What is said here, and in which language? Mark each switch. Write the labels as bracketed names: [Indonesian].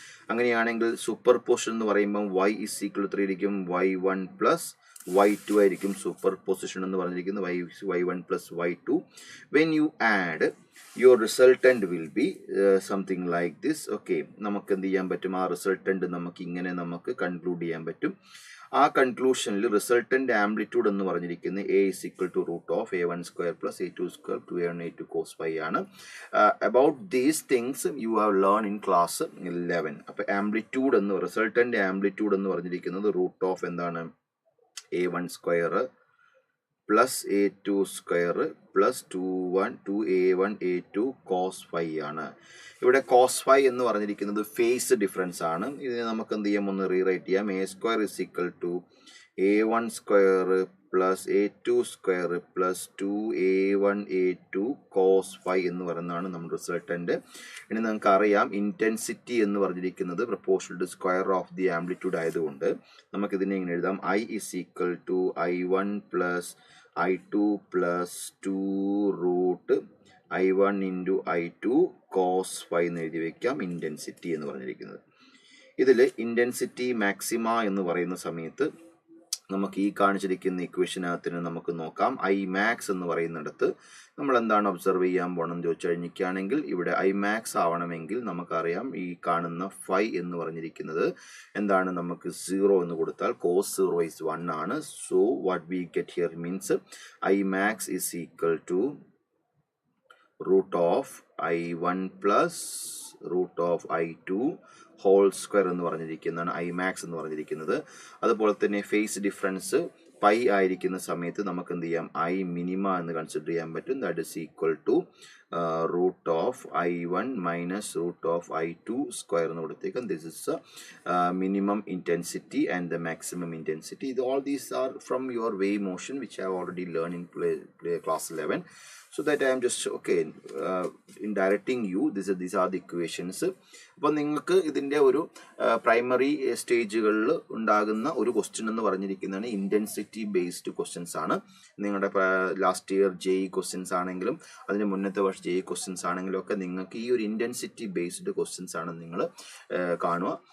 [Malayalam] അങ്ങനെയാണെങ്കിൽ super position എന്ന് പറയുമ്പം [English] y is equal to 3 [Malayalam] ആയിരിക്കും, y1 പ്ലസ് y2 ആയിരിക്കും സൂപ്പർ പൊസിഷൻ എന്ന് പറഞ്ഞിരിക്കുന്നത്, y1 plus y2. [English] When you add your resultant will be something like this. [Malayalam] Okay, നമുക്ക് എന്ത് ചെയ്യാൻ പറ്റും, ആ റിസൾട്ടൻ്റ് നമുക്ക് ഇങ്ങനെ നമുക്ക് കൺക്ലൂഡ് ചെയ്യാൻ പറ്റും. ആ കൺക്ലൂഷനിൽ റിസൾട്ടൻ്റ് ആംപ്ലിറ്റ്യൂഡ് എന്ന് പറഞ്ഞിരിക്കുന്നത് [English] A is equal to root of A1 square plus A2 square 2A1 A2 cos phi [Malayalam] ആണ്. [English] About these things you have learned in class 11. [Malayalam] അപ്പോൾ ആംപ്ലിറ്റ്യൂഡ് എന്ന് റിസൾട്ടൻ്റ് ആംപ്ലിറ്റ്യൂഡ് എന്ന് പറഞ്ഞിരിക്കുന്നത് റൂട്ട് ഓഫ് എന്താണ് A1 square plus A2 square plus 2A1 A2 cos phi ആണ്. ഇവിടെ cos phi എന്ന് പറഞ്ഞിരിക്കുന്നത് ഫേസ് ഡിഫറൻസ് ആണ്. ഇതിനെ നമുക്ക് എന്ത് ചെയ്യാം, ഒന്ന് റീറൈറ്റ് ചെയ്യാം. [English] A square is equal to A1 square plus A2 square plus 2A1 A2 cos phi [Malayalam] എന്ന് പറയുന്നതാണ് നമ്മുടെ റിസൾട്ടൻ്റ്. ഇനി നമുക്ക് അറിയാം ഇൻറ്റൻസിറ്റി എന്ന് പറഞ്ഞിരിക്കുന്നത് [English] proportional to square of the amplitude [Malayalam] ആയതുകൊണ്ട് നമുക്കിതിനെ ഇങ്ങനെ എഴുതാം. [English] I is equal to I1 plus I2 plus 2 root I1 into I2 cos phi [Malayalam] എന്ന് എഴുതി വയ്ക്കാം. ഇൻറ്റൻസിറ്റി എന്ന് പറഞ്ഞിരിക്കുന്നത് ഇതിൽ ഇൻറ്റൻസിറ്റി മാക്സിമ എന്ന് പറയുന്ന സമയത്ത് നമുക്ക് ഈ കാണിച്ചിരിക്കുന്ന ഇക്വേഷനകത്തിന് നമുക്ക് നോക്കാം. ഐ മാക്സ് എന്ന് പറയുന്നിടത്ത് നമ്മൾ എന്താണ് ഒബ്സർവ് ചെയ്യാൻ പോകണമെന്ന് ചോദിച്ചു കഴിഞ്ഞിരിക്കുകയാണെങ്കിൽ ഇവിടെ ഐ മാക്സ് ആവണമെങ്കിൽ നമുക്കറിയാം ഈ കാണുന്ന ഫൈ എന്ന് പറഞ്ഞിരിക്കുന്നത് എന്താണ്, നമുക്ക് 0 എന്ന് കൊടുത്താൽ cos 0 is 1 ആണ്. [English] so what we get here means I max is equal to root of I1 plus root of I2 whole square [Malayalam] എന്ന് പറഞ്ഞിരിക്കുന്നതാണ് ഐ മാക്സ് എന്ന് പറഞ്ഞിരിക്കുന്നത്. അതുപോലെ തന്നെ ഫേസ് ഡിഫറൻസ് പൈ ആയിരിക്കുന്ന സമയത്ത് നമുക്ക് എന്ത് ചെയ്യാം, ഐ മിനിമ എന്ന് കൺസിഡർ ചെയ്യാൻ പറ്റും. [English] that is equal to root of I1 minus root of I2 square [Malayalam] എന്ന് കൊടുത്തേക്കാം. [English] This is minimum intensity and the maximum intensity. ഇത് all these are from your way motion which I have already learn in class 11. So that I am just in directing you. These are the equations. [Malayalam] അപ്പോൾ നിങ്ങൾക്ക് ഇതിൻ്റെ ഒരു primary സ്റ്റേജുകളിൽ ഉണ്ടാകുന്ന ഒരു question എന്ന് പറഞ്ഞിരിക്കുന്നതാണ് intensity based questions ആണ്. നിങ്ങളുടെ last year JEE questions ആണെങ്കിലും അതിന് മുന്നത്തെ വർഷം JEE ക്വസ്റ്റ്യൻസ് ആണെങ്കിലും ഒക്കെ നിങ്ങൾക്ക് ഈ ഒരു ഇൻറ്റൻസിറ്റി ബേസ്ഡ് ക്വസ്റ്റ്യൻസ് ആണ് നിങ്ങൾ കാണുക.